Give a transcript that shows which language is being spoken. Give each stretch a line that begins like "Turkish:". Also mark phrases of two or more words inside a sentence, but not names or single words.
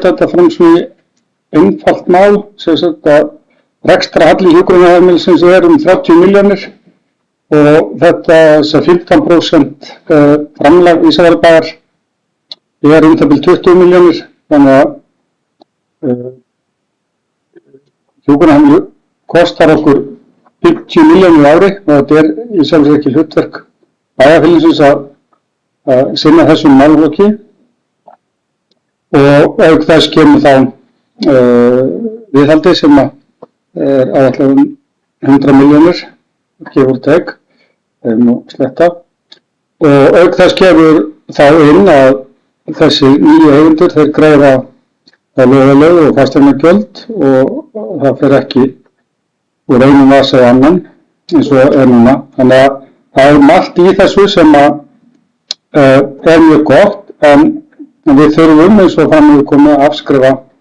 Icelandic: þetta fram svona í einfalt mál, sem sagt að rekstrarhalli hjúkrunarheimilisins er 30 milljónir og þetta 15% framlag Ísafjarðarbæjar er bil 20 milljónir, þannig að hjúkrunarheimili kostar okkur 50 milljónir ári og þetta er í sjálfsögðu ekki hlutverk bæjarfélagsins að sinna þessum málaflokki, og auk þess kemur þá viðhaldi sem er áætlað 100 milljónir,
English: give or take,
Icelandic: sletta, og auk þess kemur þá inn að þessi nýju eigendur þeir greiða lögalög og fasteignagjöld og það fer ekki úr einum vasa í annan eins og er núna, þannig að það margt í þessu sem er mjög gott, en En við þurfum eins og fram hefur komið að afskrifa